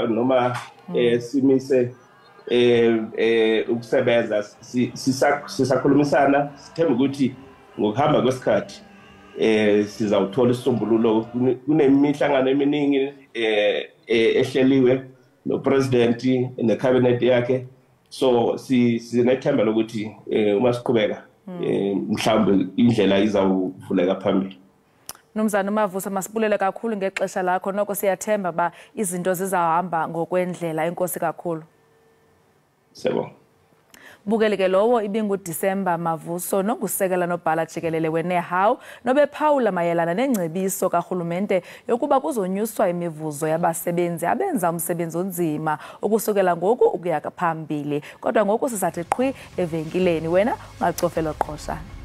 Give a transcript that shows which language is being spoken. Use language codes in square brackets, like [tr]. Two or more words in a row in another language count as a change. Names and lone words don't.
[zu] noma simise ukusebenza sisakhulumisana sithemba ukuthi ngokuhamba kwesikhathi sizawuthola isisombululo kunemihlangano eminingi ehleliwe nopresident necabinet yakhe so sinethemba lokuthi uma siqhubeka mhlawumbe indlela izawuvuleka phambili [xh] Nomzana Mavusa masibulele kakhulu ngexesha lakho noko siyathemba ba izinto zizahamba ngokwendlela enkosi kakhulu Sebo Bukeleke lowo ibinguDisemba Mavuso nokusekela nobhala Jikelele weNehawu nobephawula mayelana nengcebiso kahulumente yokuba kuzonyuswa imivuzo yabasebenzi abenza umsebenzi onzima ukusukela ngoku ukuya phambili kodwa ngoku sisathi qhwi evenkileni wena ungacofela qhosha